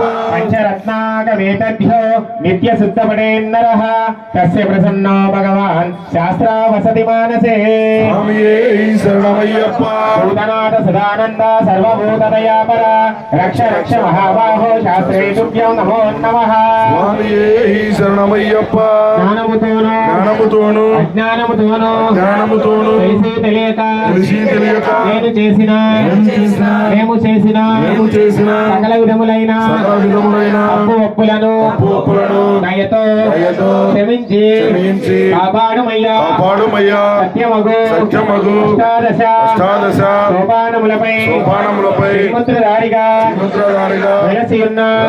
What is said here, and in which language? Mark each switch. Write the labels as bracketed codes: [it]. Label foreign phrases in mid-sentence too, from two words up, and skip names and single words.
[sa] पञ्चरत्नाकमेतभ्यो नित्यशुद्धपठेन्नरः तस्य प्रसन्नो भगवान् शास्त्रावसति मानसे [ta] स्वामिये शरणमय्यप्पा [sa] भूतनाथ सदानन्द सर्वभूतदयापर रक्ष रक्ष महाबाहो शास्त्रे तुभ्यं नमो नमः [ta] स्वामिये शरणमय्यप्पा [te] జ్ఞానముతోను అజ్ఞానముతోను తెలిసి తెలియక మేము చేసిన సకల విధములైన అప్పు ఒప్పులను దయతో క్షమించి కాపాడుమయ్యా సత్యమగు అష్టాదశ సోపానములపై శ్రీమంత్రధారిగా వెలసి ఉన్న